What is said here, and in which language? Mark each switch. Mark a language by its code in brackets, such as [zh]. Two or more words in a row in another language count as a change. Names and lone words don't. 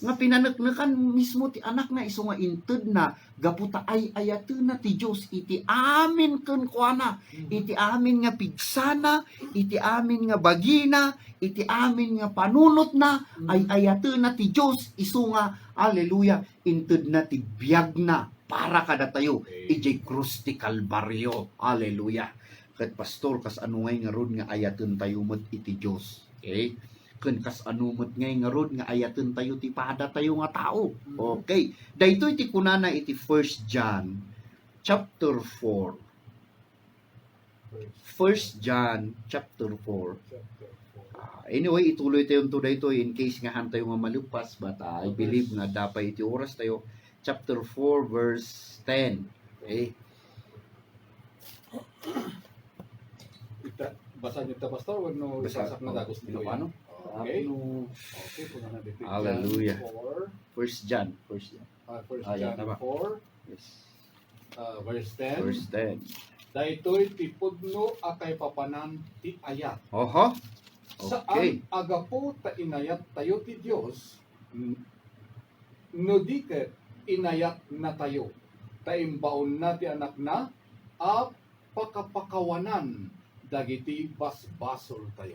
[ilo] Nga pinaneknekan mismo ti anak na isu nga inted na gaputa ay ayatun na ti Dios iti amin ken kuana iti amin nga pigsana iti amin nga bagina iti amin nga panunot na ay ayatun na ti Dios isu nga haleluya inted na ti biag na para kada tayo ijay krus ti Kalbaryo. Haleluya. Ket pastor kas anu ngay nga rod nga ayatun tayo met iti Dios. Okay? Ken kas anumot ngay nga rod nga ayaten tayo ti pada tayo nga tao. Okay. Daytoy ti kunana iti 1 John chapter 4. 1 John chapter 4. Anyway, ituloy tayo to daytoy [en] in case [ilo] nga han tayo nga malupas [en] but I believe [ilo] nga dapat iti oras tayo chapter 4 verse 10. Okay. [tl] Basa niyo ta pastor wag no Basa- [ilo] isasak na dagos [tl] Ano nilo paano? Okay. Ano? Okay, punta na dito. [ilo] Hallelujah. 4, 1 John. 1 John. First Ayan, John tama. 4, Yes. verse 10. Verse 10. Daytoy ti pudno akay papanan ti ayat. Oho. Saan Okay. agapo ta inayat tayo ti Dios no di ket inayat na tayo. Taimbaon na ti anak na a pakapakawanan dagiti basbasol tayo.